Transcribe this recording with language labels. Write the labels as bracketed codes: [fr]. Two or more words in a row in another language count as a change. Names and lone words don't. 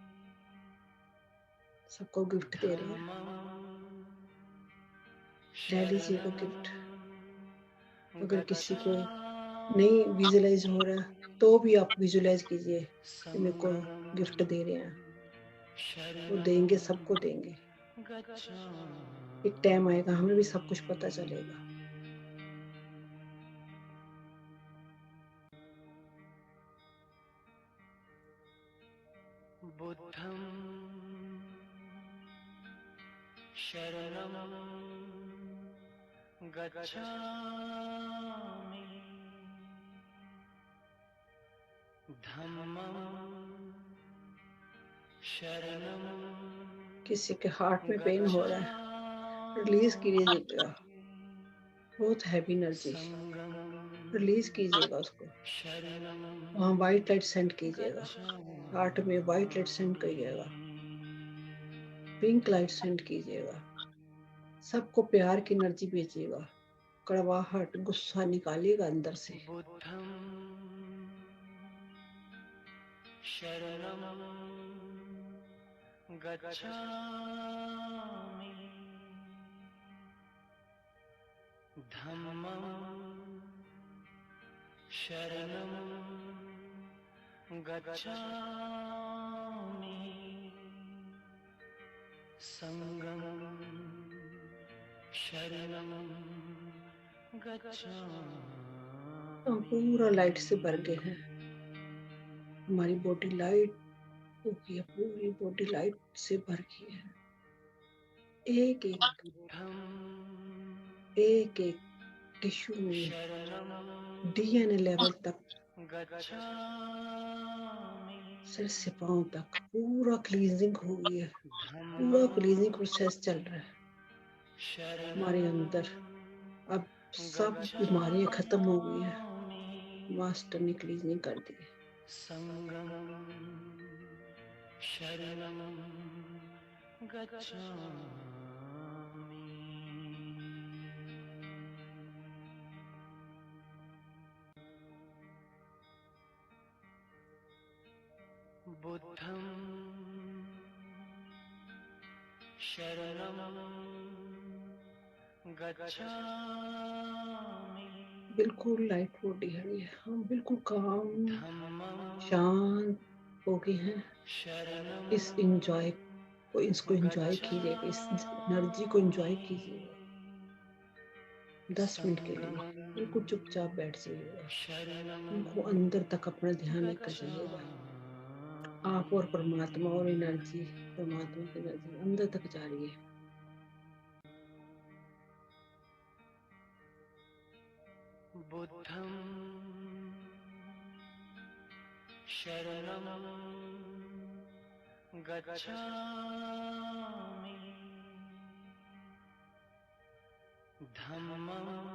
[hi] सबको गिफ्ट दे रहे हैं ले लीजिएगा गिफ्ट अगर किसी को नहीं विजुलाइज हो रहा तो भी आप विजुलाइज कीजिए कि मेरे को गिफ्ट दे रहे हैं वो देंगे सबको देंगे एक टाइम आएगा हमें भी सब कुछ पता चलेगा [pi] बुद्धं शरणं गच्छामि धम्मं शरणं [hi] किसी के हार्ट में पेन हो रहा है रिलीज कीजिएगा बहुत [en] heavy energy [hi] रिलीज कीजिएगा उसको वहाँ [en] white light send [hi] कीजिएगा हार्ट में [en] white light send [hi] कीजिएगा [en] pink light send [hi] कीजिएगा सबको प्यार की एनर्जी भेजिएगा कड़वाहट गुस्सा निकालिएगा अंदर से [pi] बुद्धं शरणं गच्छामि धम्मं शरणं गच्छामि संगं शरणं [hi] हम पूरा लाइट से भर गए हैं हमारी [en] body light [hi] हो गई है पूरी [en] body light [hi] से भर गई है एक एक टिश्यू में [pi] शरणं [en] DNA level [hi] तक, [pi] गच्छामि [hi] सिर से पांव तक पूरा क्लींजिंग हो गई है, पूरा [pi] धम्मं [en] cleansing process [hi] चल रहा है हमारे [pi] शरणं [hi] अंदर। अब सब बीमारियां खत्म हो गई है, [pi] गच्छामि [hi] मास्टर ने क्लींजिंग कर दी है। [pi] संगं शरणं गच्छामि बुद्धं शरणं गच्छामि [hi] बिल्कुल [en] light body [hi] है ये, हम बिल्कुल काम [pi] धम्मं [hi] शांत हो गए हैं। [pi] शरणं [hi] इस इंजॉय को, इसको इंजॉय कीजिएगा, इस एनर्जी को इंजॉय कीजिएगा। 10 मिनट के लिए बिल्कुल चुपचाप बैठ जाइएगा, [pi] शरणं [hi] उनको अंदर तक अपना ध्यान लेकर जाइएगा। आप और परमात्मा और एनर्जी, परमात्मा की एनर्जी अंदर तक जा रही है। [pi] बुद्धं शरणं गच्छामि धम्मं